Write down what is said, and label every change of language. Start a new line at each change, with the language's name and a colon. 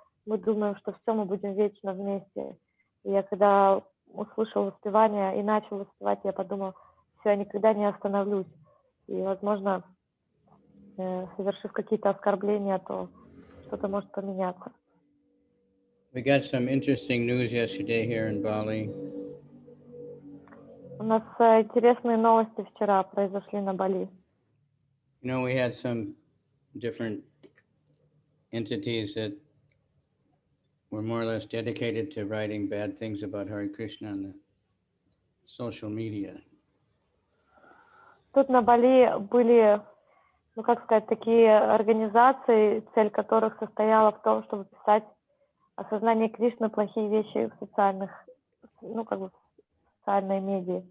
Russian: Мы думаем, что все, мы будем вечно вместе. И я когда услышала воспевание и начала воспевать, я подумала, все, я никогда не остановлюсь. И, возможно, совершив какие-то оскорбления, то что-то может поменяться.
English: We got some interesting news yesterday here in Bali.
Russian: У нас интересные новости вчера произошли на Бали.
English: You know, we had some different entities that were more or less dedicated to writing bad things about Hare Krishna on the social media.
Russian: Тут на Бали были, ну как сказать, такие организации, цель которых состояла в том, чтобы писать о сознании Кришны плохие вещи в социальных, ну как бы в социальной медиа.